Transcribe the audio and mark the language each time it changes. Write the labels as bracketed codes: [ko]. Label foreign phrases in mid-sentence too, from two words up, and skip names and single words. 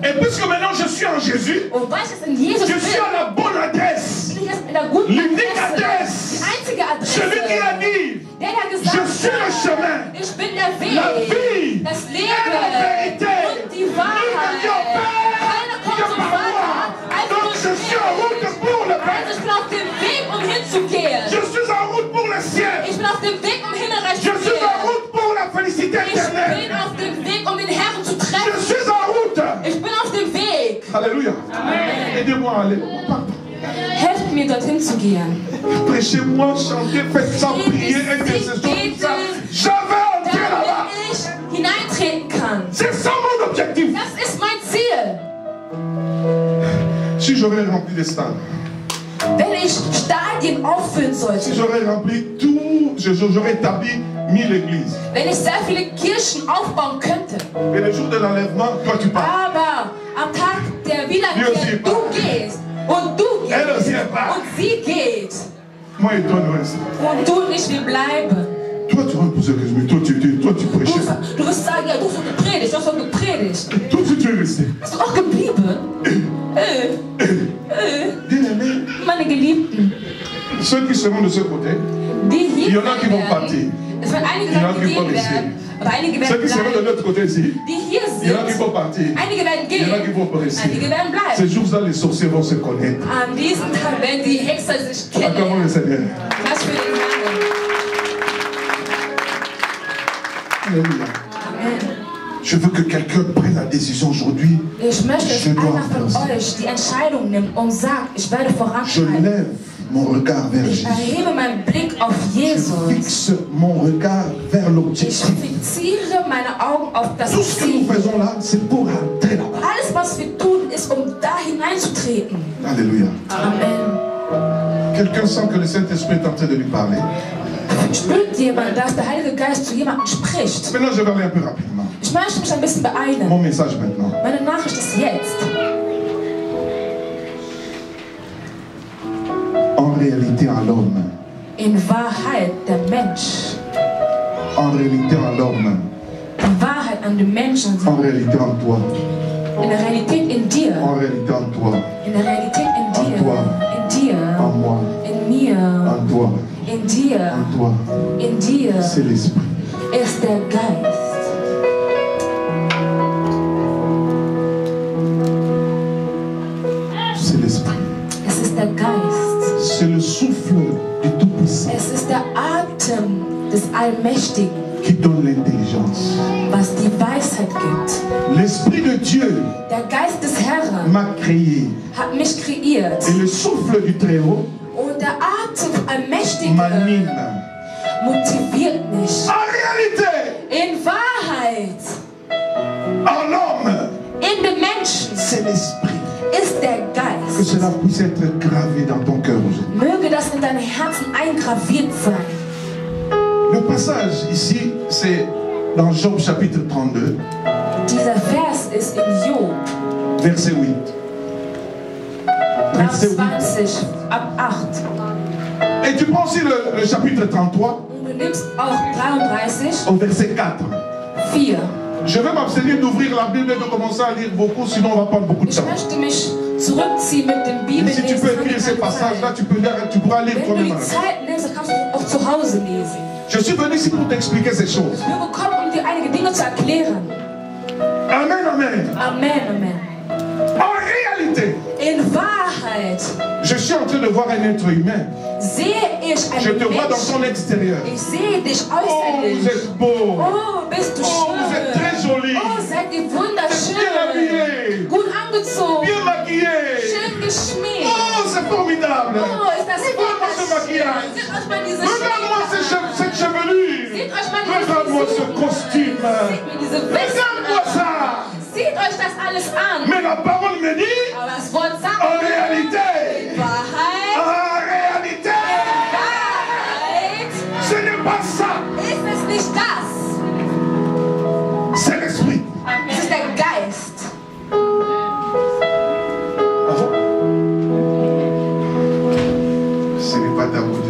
[fr] Et puisque maintenant je suis en Jésus, [de] Und weil ich jetzt in Jesus [fr] je [de] bin, [fr] suis à la bonne adresse. [de] bin ich jetzt in der guten [fr] L'unique [de] Adresse. [fr] adresse. [de] Die einzige Adresse. [fr] Celui qui a dit, [de] Der hat [fr] je [de] gesagt, [fr] suis le chemin, [de] ich bin der Weg, [fr] la vie [de] das [fr] et [de] Leben [fr] la vérité. [de] und die Wahrheit. Keiner kommt zum Vater als [fr] Donc [de] durch [fr] je suis en route [de] mich. [fr] pour le Père. [de] Also ich bin auf dem Weg, um hinzukehren. [fr] Je suis en route pour le ciel. [de] Ich bin auf dem Weg, um Himmelreich [fr] Je [de] zu [fr] suis en [de] kehren. [fr] route pour la félicité [de] Ich bin [fr] éternelle. [de] auf dem Weg, um den Herrn zu [fr] Je [de] treffen. [fr] suis en route. [de] Ich bin auf dem Weg. [fr] Alléluia. Aidez-moi à aller. [de] Helft mir, dorthin zu gehen. [fr] Prêchez-moi, chantez, faites ça, priez, intercession, tout ça. Je vais entrer là-bas. [de] Damit ich hineintreten kann. [fr] C'est ça mon objectif. [de] Das ist mein Ziel. [fr] Si j'aurais rempli les stades, [de] Wenn ich Stadien auffüllen [fr] si [de] sollte, [fr] j'aurais rempli tout, j'aurais établi 1000 églises. [de] wenn ich sehr viele Kirchen aufbauen könnte, [fr] Et le jour de l'enlèvement, toi tu pars. [de] aber am Tag der Wir Wiederkehr sind du gehst und du [fr] Elle aussi, [de] gehst [fr] elle part. [de] und sie geht [fr] Moi et toi, nous restons. [de] und du nicht, wir bleiben. [fr] Toi, tu vas me poser la question, mais toi, tu prêchais. [de] Du wirst sagen, ja, du hast doch gepredigt, du hast doch gepredigt. [fr] Toi, tu es resté. [de] Bist du auch geblieben? [fr] Bien-aimés, [de] Meine Geliebten, [fr] ceux qui seront de ce côté, [de] die hier [fr] il y en a qui vont [de] werden, [fr] partir. [de] es werden einige [fr] Il y en a [de] werden [fr] qui vont [de] gehen [fr] rester. [de] werden, aber einige [fr] Ceux [de] werden [fr] qui seront de [de] bleiben. [fr] l'autre côté ici, [de] Die hier [fr] il y en a qui [de] sind, [fr] vont partir. [de] einige werden [fr] Il y en a qui [de] gehen, [fr] vont rester. [de] einige werden [fr] Ces [de] bleiben. [fr] jours-là, les sorciers vont se connaître. [de] An diesem Tag werden die Hexer sich [fr] Acclamons le [de] kennen. [fr] Seigneur. [de] Das für den Herrn. [fr] Alléluia. [de] Amen. [fr] Je veux que quelqu'un prenne la décision aujourd'hui. [de] Ich möchte, dass [fr] Je dois [de] einer von [fr] avancer. [de] euch die Entscheidung nimmt und sagt, ich werde [fr] Je [de] voranschreiten. [fr] lève mon regard vers [de] Ich [fr] Jésus. [de] erhebe meinen Blick auf [fr] Je [de] Jesus. [fr] fixe mon regard vers [de] Ich [fr] l'objectif. [de] fixiere meine Augen auf das [fr] Tout ce que nous [de] Ziel. [fr] faisons là, c'est pour entrer là-bas. [de] Alles, was wir tun, ist, um da hineinzutreten. [fr] Alléluia. [de] Amen. [fr] Quelqu'un sent que le Saint-Esprit est en train de lui parler. [de] Spürt jemand, dass der Heilige Geist zu jemandem spricht? [fr] Maintenant, je vais aller un peu rapidement. [de] Ich möchte mich ein bisschen beeilen. [fr] Mon message maintenant. [de] Meine Nachricht ist jetzt. [fr] En réalité, en l'homme. [de] In Wahrheit der Mensch. [fr] En réalité, en l'homme. [de] In Wahrheit an den Menschen. [fr] En réalité, en toi. [de] In der Realität in dir. [fr] En réalité, en toi. [de] In der Realität in dir. In dir. [fr] En moi. [de] In mir. [fr] En toi. [de] In dir. [fr] En toi. [de] In dir [fr] C'est l'Esprit. [de] ist der Geist. [fr] C'est l'Esprit. [de] Es ist der Geist. [fr] C'est le souffle du Tout-Puissant [de] Es ist der Atem des Allmächtigen, [fr] qui donne l'intelligence. [de] was die Weisheit gibt. [fr] L'Esprit de Dieu [de] Der Geist des Herrn [fr] m'a créé. [de] hat mich kreiert. [fr] Et le souffle du Très-Haut [de] Und der Atem Allmächtigen [fr] m'anime. [de] motiviert mich. [fr] En réalité, [de] In Wahrheit [fr] l'esprit. [de] ist der [fr] Que [de] Geist. [fr] cela puisse être gravé dans ton cœur aujourd'hui. [de] Möge das in deinem Herzen eingraviert sein. [fr] Le passage ici, c'est dans Job chapitre 32, [de] Dieser Vers ist in Job [fr] verset 8. Verset 8. [de] 23 ab 8. [fr] Et tu prends aussi le chapitre 33 [de] Und du nimmst auch 33, [fr] au verset 4. [de] 4. [fr] Je vais m'abstenir d'ouvrir la Bible et de commencer à lire beaucoup, sinon on va prendre beaucoup de [de] Ich [fr] temps. [de] möchte mich zurückziehen mit dem [fr] Mais si tu [de] Bibellesen. [fr] peux écrire ces passages-là, tu pourras lire [de] Wenn du [fr] toi-même. [de] die Zeit nimmst, dann kannst du auch zu Hause lesen. [fr] Je suis venu ici pour t'expliquer ces choses. [de] Wir gekommen, um dir einige Dinge zu erklären. [fr] Amen, amen. [de] Amen, Amen. [fr] En réalité, [de] In Wahrheit [fr] je suis en train de voir un être humain. [de] sehe ich [fr] Je [de] einen [fr] te vois dans [de] Menschen. [fr] ton extérieur. [de] Ich sehe dich [fr] Oh, vous [de] äußerlich. [fr] êtes beau. [de] Oh, bist du [fr] Oh, vous êtes [de] schön. [fr] très joli. [de] Oh, seid ihr [fr] Bien [de] wunderschön. [fr] habillé. [de] Gut angezogen. [fr] Bien maquillé. [de] Schön geschminkt. [fr] Oh, c'est formidable. [de] Oh, ist das [fr] Regarde-moi ce maquillage. [de] wunderschön. Seht euch mal diese [fr] Regarde-moi [de] Schminke. [fr] cette chevelure. [de] Seht euch mal diese [fr] Regarde-moi ce [de] Frisur. [fr] costume. [de] Seht mir diese Weste [fr] Regarde-moi [de] an. [fr] ça. [de] Seht euch das alles an. [fr] Mais la parole me dit, [de] Aber das Wort sagt [fr] en réalité, [de] Wahrheit. [fr] en réalité, [de] Wahrheit [fr] ce n'est pas ça. [de] ist es nicht das. [fr] C'est l'esprit. [de] Es ist der Geist. [fr] Ce n'est pas ta beauté,